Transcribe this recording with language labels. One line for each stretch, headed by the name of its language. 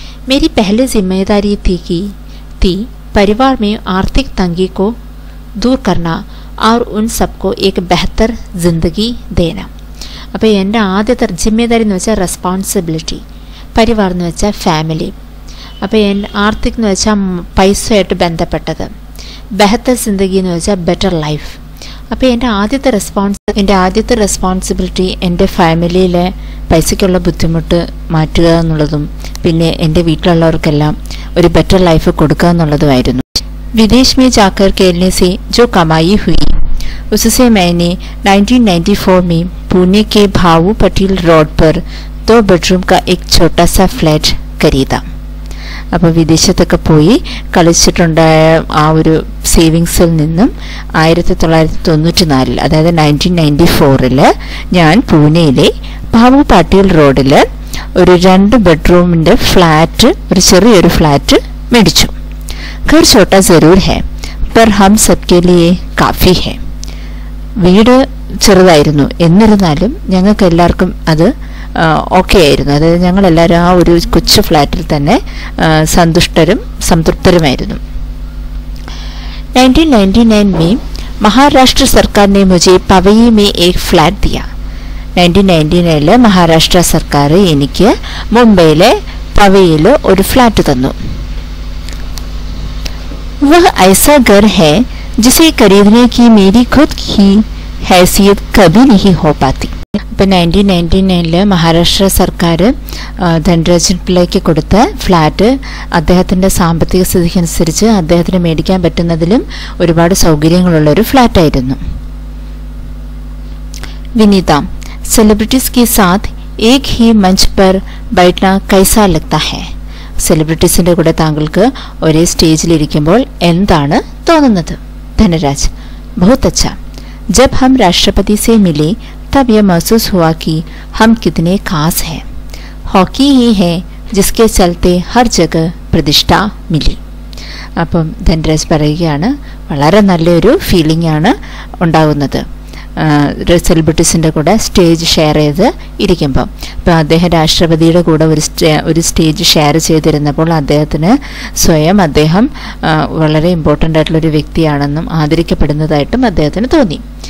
Hindi: मेरी पहली जिम्मेदारी थी परिवार में आर्थिक तंगी को दूर करना और उन सबको एक बेहतर ज़िंदगी देना.
Malayalam: അപ്പോൾ എൻ്റെ ആദ്യത്തെ ജിമ്മേദാരി എന്ന് വെച്ചാൽ റെസ്പോൺസിബിലിറ്റി, പരിവാർ എന്ന് വെച്ചാൽ ഫാമിലി, അപ്പോൾ ആർത്തിക് എന്ന് വെച്ചാൽ പൈസയായിട്ട് ബന്ധപ്പെട്ടത്, ബെഹത്തർ ജിന്ദഗി എന്ന് വെച്ചാൽ ബെറ്റർ ലൈഫ്. അപ്പോൾ എൻ്റെ ആദ്യത്തെ റെസ്പോൺസിബിലിറ്റി എൻ്റെ ഫാമിലിയിലെ പൈസയ്ക്കുള്ള ബുദ്ധിമുട്ട് മാറ്റുക എന്നുള്ളതും പിന്നെ എൻ്റെ വീട്ടിലുള്ളവർക്കെല്ലാം ഒരു ബെറ്റർ ലൈഫ് കൊടുക്കുക എന്നുള്ളതുമായിരുന്നു.
Hindi: വിദേശ് में जाकर खेलने से जो कमाई हुई उससे मैंने 1994 में पुणे के भाऊ पटेल रोड पर 2 बेडरूम का एक छोटा सा फ्लैट खरीदा.
Malayalam: അപ്പോൾ വിദേശത്തൊക്കെ പോയി കളിച്ചിട്ടുണ്ടായ ആ ഒരു സേവിങ്സിൽ നിന്നും 1994 അതായത് 1994 ഞാൻ പൂനെയിലെ ഭാവു പാട്ടീൽ റോഡിൽ ഒരു 2 ബെഡ്റൂമിൻ്റെ ഫ്ലാറ്റ്, ഒരു ചെറിയൊരു ഫ്ലാറ്റ് മേടിച്ചു.
Hindi: ഘർ ഛോട്ടാ ജറൂർ ഹെ പർ ഹം സബ്കെ ലിയേ കാഫി ഹെ.
Malayalam: വീട് ചെറുതായിരുന്നു, എന്നിരുന്നാലും ഞങ്ങൾക്ക് എല്ലാവർക്കും അത് ഓക്കെ ആയിരുന്നു. അതായത് ഞങ്ങളെല്ലാവരും ആ ഒരു കൊച്ചു ഫ്ലാറ്റിൽ തന്നെ സന്തുഷ്ടരും സംതൃപ്തരുമായിരുന്നു.
Hindi: 1999 में महाराष्ट्र सरकार ने मुझे पवई में एक फ्लैट दिया.
Malayalam: 1999 മഹാരാഷ്ട്ര സർക്കാർ എനിക്ക് മുംബൈയിലെ പവയിൽ ഒരു ഫ്ലാറ്റ് തന്നു.
Hindi: वह ऐसा घर है जिसे खरीदने की मेरी खुद की हैसियत कभी नहीं हो पाती.
Malayalam: ഇപ്പം 1999 മഹാരാഷ്ട്ര സർക്കാർ ധൻരാജൻ പിള്ളയ്ക്ക് കൊടുത്ത ഫ്ലാറ്റ് അദ്ദേഹത്തിൻ്റെ സാമ്പത്തിക സ്ഥിതിക്ക് അനുസരിച്ച് അദ്ദേഹത്തിന് മേടിക്കാൻ പറ്റുന്നതിലും ഒരുപാട് സൗകര്യങ്ങളുള്ള ഒരു ഫ്ലാറ്റായിരുന്നു.
Hindi: വിനീത, സെലിബ്രിറ്റീസ് के साथ एक ही मंच पर बैठना कैसा लगता है?
Malayalam: സെലിബ്രിറ്റീസിൻ്റെ കൂടെ താങ്കൾക്ക് ഒരേ സ്റ്റേജിലിരിക്കുമ്പോൾ എന്താണ് തോന്നുന്നത്?
Hindi: ധനരാജ്, बहुत अच्छा. जब हम राष्ट्रपति से मिले तब यह महसूस हुआ कि हम कितने खास हैं. हॉकी ही है जिसके चलते हर जगह പ്രതിഷ്ഠ मिली.
Malayalam: അപ്പം ധൻരാജ് പറയുകയാണ്, വളരെ നല്ലൊരു ഫീലിംഗ് ആണ് ഉണ്ടാകുന്നത് സെലിബ്രിറ്റീസിൻ്റെ കൂടെ സ്റ്റേജ് ഷെയർ ചെയ്ത് ഇരിക്കുമ്പം. അപ്പോൾ അദ്ദേഹം രാഷ്ട്രപതിയുടെ കൂടെ ഒരു സ്റ്റേജ് ഷെയർ ചെയ്തിരുന്നപ്പോൾ അദ്ദേഹത്തിന് സ്വയം അദ്ദേഹം വളരെ ഇമ്പോർട്ടൻ്റ് ആയിട്ടുള്ളൊരു വ്യക്തിയാണെന്നും ആദരിക്കപ്പെടുന്നതായിട്ടും അദ്ദേഹത്തിന് തോന്നി.